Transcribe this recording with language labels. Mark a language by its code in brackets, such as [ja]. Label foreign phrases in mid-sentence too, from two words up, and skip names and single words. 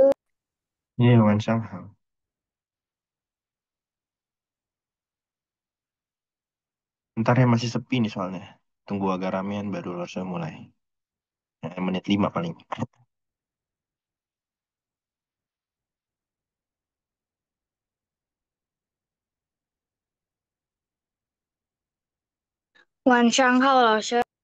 [zh] Iya, 晚上好. [id] Ntar ya masih sepi nih soalnya. Tunggu agak ramean baru harusnya mulai. Menit 5 paling. [zh] 晚上好，老师。